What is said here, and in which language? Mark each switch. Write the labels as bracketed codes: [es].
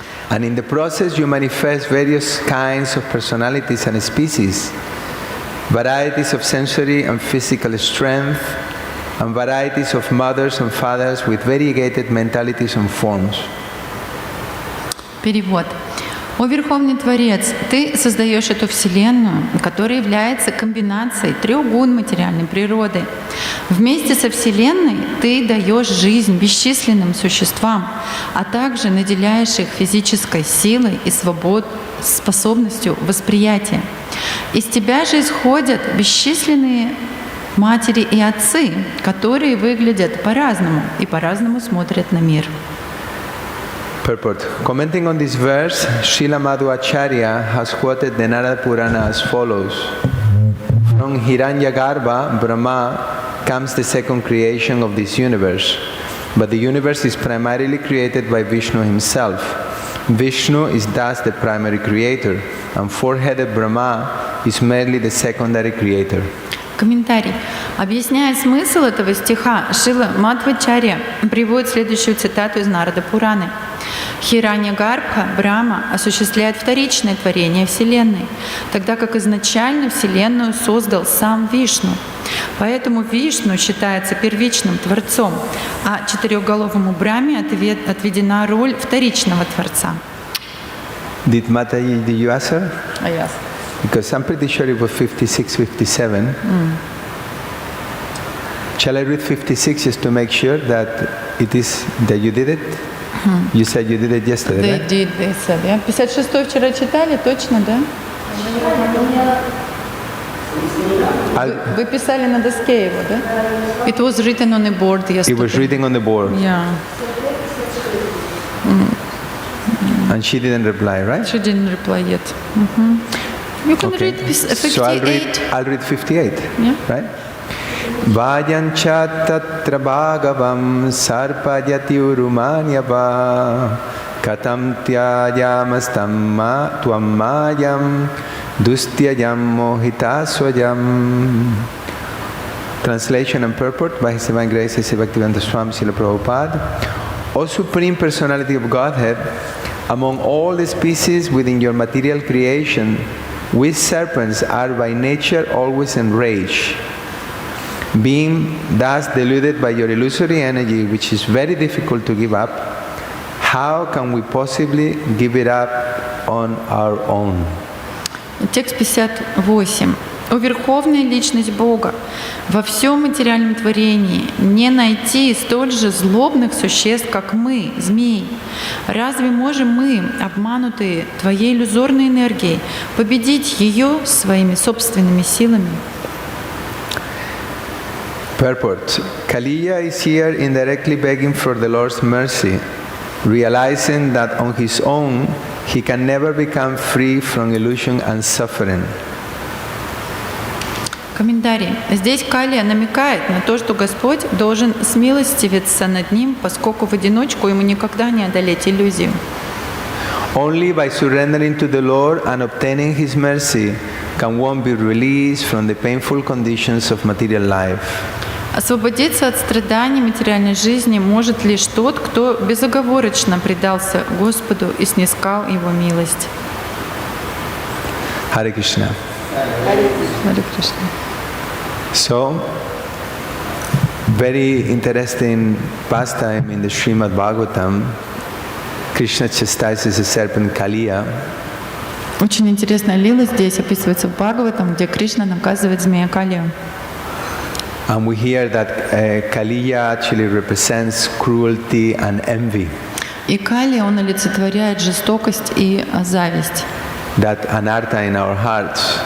[en] And in the process you manifest various kinds of personalities and species, varieties of sensory and physical strength, and varieties of mothers and fathers with variegated mentalities and forms. [ru] Перевод. О Верховный Творец, Ты создаешь эту Вселенную, которая является комбинацией трех гун материальной природы. Вместе со Вселенной Ты даешь жизнь бесчисленным существам, а также наделяешь их физической силой и способностью восприятия. Из Тебя же исходят бесчисленные матери и отцы, которые выглядят по-разному и по-разному смотрят на мир. [en] Purport. Commenting on this verse, Srila Madhvacharya has quoted the Narada Purana as follows. From Hiranyagarbha, Brahma, comes the second creation of this universe. But the universe is primarily created by Vishnu himself. Vishnu is thus the primary creator, and four-headed Brahma is merely the secondary creator. [ru] Комментарий. Объясняя смысл этого стиха, Шрила Мадхвачарья приводит следующую цитату из Нарада Пураны. Хираньягарбха, Брахма, осуществляет вторичное творение Вселенной, тогда как изначально Вселенную создал сам Вишну. Поэтому Вишну считается первичным Творцом, а четырехголовому Брахме отведена роль вторичного Творца. [en] Did you answer? Yes. Because I'm pretty sure it was 56, 57. Shall I read 56 just to make sure that that you did it? You said you did it yesterday, right? They said, yeah. [ru] 56-й вчера читали, точно, да? Вы писали на доске его, да? [en] It was written on the board yesterday. It was reading on the board. Yeah. And she didn't reply, right? She didn't reply yet. You can read 58. So I'll read 58, Yeah. right? [sa] Vayancha tatra bhagavam sarpajati urumanyava katam tyajamastamma tuammayam dustyajam mohitasvajam. [en] Translation and purport by His Divine Grace A.C. Bhaktivedanta Swami Srila Prabhupada. O Supreme Personality of Godhead, among all the species within your material creation, we serpents are by nature always enraged. Being thus deluded by your illusory energy, which is very difficult to give up, how can we possibly give it up on our own? [ru] Текст 58. «О Верховная Личность Бога, во всем материальном творении не найти столь же злобных существ, как мы, змеи. Разве можем мы, обманутые Твоей иллюзорной энергией, победить ее своими собственными силами?» [en] Purport. Kaliya is here indirectly begging for the Lord's mercy, realizing that on his own he can never become free from illusion and suffering. [ru] Комментарий. Здесь Калия намекает на то, что Господь должен смилостивиться над ним, поскольку в одиночку ему никогда не одолеть иллюзию. [en] Only by surrendering to the Lord and obtaining His mercy can one be released from the painful conditions of material life. [ru] Освободиться от страданий материальной жизни может лишь тот, кто безоговорочно предался Господу и снискал Его милость. [en] Hare Krishna. [ru] Харе Кришна. [en] So, very interesting pastime in the Srimad Bhagavatam. Krishna chastises the serpent Kaliya. [ru] Очень интересная лила здесь описывается в Бхагаватам, где Кришна наказывает змея Калию. [en] And we hear that Kaliya actually represents cruelty and envy. [ru] И Калия, он олицетворяет жестокость и зависть. [en] That anartha in our hearts.